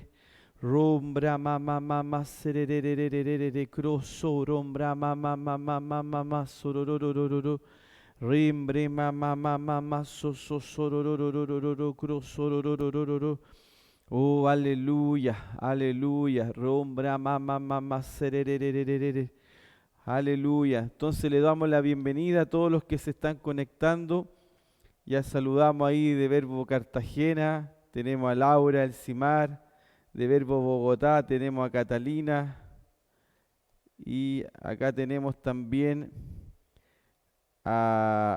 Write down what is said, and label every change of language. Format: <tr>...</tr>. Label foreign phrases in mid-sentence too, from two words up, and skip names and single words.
<es>Rombra mama mama serererererere crosso rombra mama mama mama sorororororo rimbre mama mama so so sorororororo crosso rororororo. Oh, aleluya, aleluya. Rombra mama mama serererererere. Aleluya. Entonces le damos la bienvenida a todos los que se están conectando. Ya saludamos ahí de Verbo Cartagena. Tenemos a Laura, el Cimar. De Verbo Bogotá tenemos a Catalina y acá tenemos también a...</es>